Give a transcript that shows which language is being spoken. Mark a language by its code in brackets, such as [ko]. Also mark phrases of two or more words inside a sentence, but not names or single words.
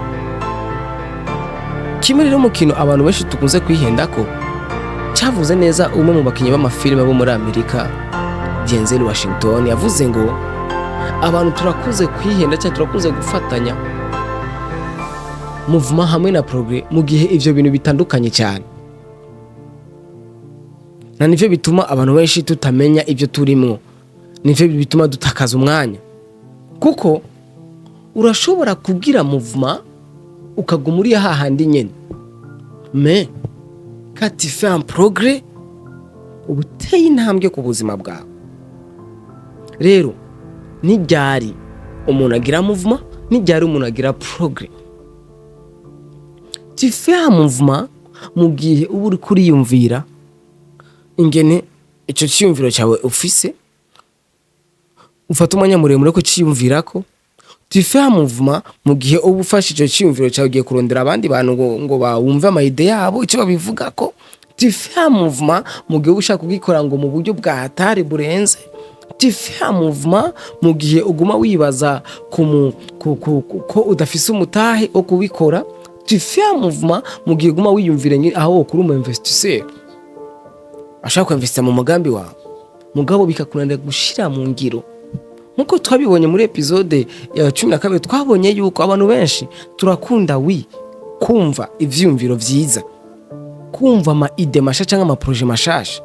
[rn] Kimwe rero mu kintu abantu benshi tukunze kwihendako cyavuze neza umwe mu bakinyi b'amafilime bo muri Amerika, Denzel Washington, yavuze ngo abantu turakuze kwihenda cyangwa turakuze gufatanya movement hamwe na progrès mu gihe ivyo bintu bitandukanye cyane. Na nivyo bituma abantu benshi tutamenya ivyo turimwo, nivyo bituma dutakaza umwanya. Kuko urashobora kugira movement ukagumuriya hahandi nyene, [fr] mais quand tu fais un progrès [rn] ubuteye intambwe ku buzima bwawe. Rero ni ryari umuntu agira mouvement, ni ryari umuntu agira progrès? [fr] Tu fais un mouvement [rn] mu gihe uba uri kuriyumvira ingene ico ciyumviro cyawe ufise, ufata umwanya muremure ko ciyumvirako. [fr] Tu fais un mouvement [rn] mu gihe uba ufashe ico ciyumviro cyawe ugiye kurondera abandi bantu ngo bawumve amayide yabo ico babivugako. [fr] Tu fais un mouvement [rn] mu gihe ushaka kugikora ngo mu buryo bwa hatari burenze. [fr] Tu fais un mouvement [rn] mu gihe uguma wibaza ko udafise umutahe wo kubikora. [fr] Tu fais un mouvement [rn] mu gihe uguma wiyumvira aho kuri umu investisseur ashaka kwinvestir mu mugambi wawe, mugabo bikakunanira gushira mu ngiro. Nkuko twabibonye muri episode ya 12 twabonye yuko abantu benshi turakunda kumva ivyumviro vyiza, kumva ama ide masha cyangwa ama projet mashasha.